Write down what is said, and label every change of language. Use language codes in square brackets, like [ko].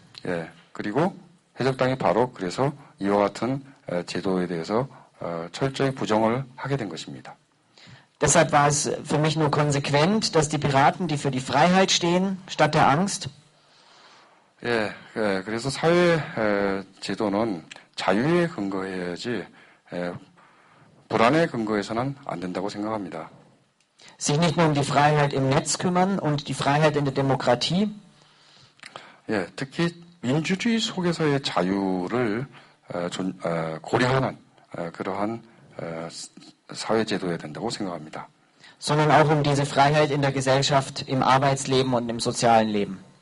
[ko] 예, 그리고 해적당이 바로 그래서 이와 같은 제도에 대해서 철저히 부정을 하게 된 것입니다. [de] Deshalb war es für mich nur konsequent, dass die Piraten, die für die Freiheit stehen, statt der Angst, [ko] 예, 그래서 사회 제도는 자유에 근거해야지 불안에 근거해서는 안 된다고 생각합니다. [de] sich nicht nur um die Freiheit im Netz kümmern und die Freiheit in der Demokratie, [ko] 예, 특히 민주주의 속에서의 자유를 고려하는 그러한 사회 제도여야 된다고 생각합니다. [de] sondern auch um diese Freiheit in der Gesellschaft, im Arbeitsleben und im sozialen Leben.